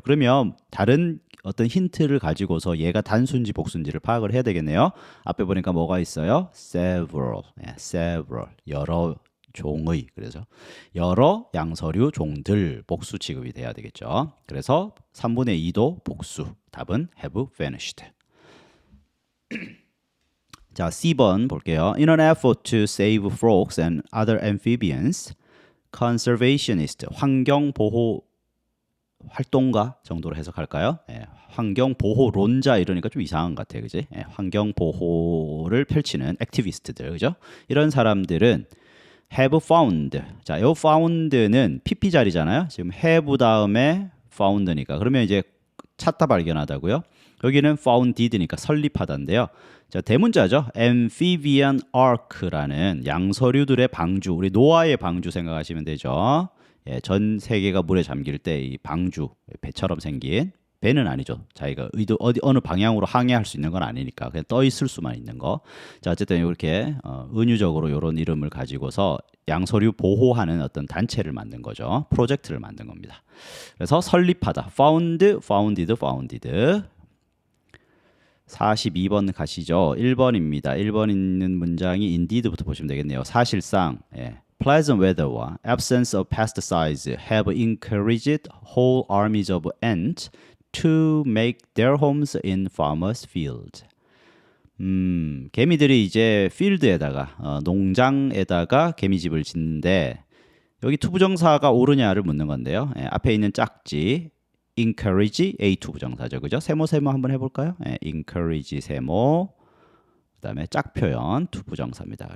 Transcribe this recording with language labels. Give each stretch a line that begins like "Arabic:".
Korean: 그러면 다른 어떤 힌트를 가지고서 얘가 단수인지 복수인지를 파악을 해야 되겠네요. 앞에 보니까 뭐가 있어요? several. several. 여러 종의. 그래서 여러 양서류 종들 복수 취급이 돼야 되겠죠. 그래서 3분의 2도 복수. 답은 have vanished. 자, C번 볼게요.
English: In an effort to save frogs and other amphibians, conservationist,
Korean: 환경보호 활동가 정도로 해석할까요? 환경보호론자 이러니까 좀 이상한 것 같아요. 그지? 환경보호를 펼치는 액티비스트들. 그죠? 이런 사람들은 have found. 자, 요 found는 PP 자리잖아요. 지금 have 다음에 found니까. 그러면 이제 찾다 발견하다고요. 여기는 founded니까 설립하다인데요. 자, 대문자죠. amphibian ark라는 양서류들의 방주. 우리 노아의 방주 생각하시면 되죠. 예, 전 세계가 물에 잠길 때 이 방주, 배처럼 생긴 배는 아니죠. 자기가 어느 방향으로 항해할 수 있는 건 아니니까 그냥 떠 있을 수만 있는 거. 자, 어쨌든 이렇게 은유적으로 이런 이름을 가지고서 양서류 보호하는 어떤 단체를 만든 거죠. 프로젝트를 만든 겁니다. 그래서 설립하다. found, founded, founded. 42번 가시죠. 1번입니다. 1번 있는 문장이 indeed부터 보시면 되겠네요. 사실상
English: pleasant weather와 absence of pesticides have encouraged whole armies of ants to make their homes in farmers' fields.
Korean: 개미들이 이제 필드에다가 농장에다가 개미집을 짓는데 여기 투부정사가 옳으냐를 묻는 건데요. 앞에 있는 짝지 encourage A2 부정사죠. 그죠? 세모 한번 해볼까요? encourage 세모. 그다음에 짝표현 투 부정사입니다.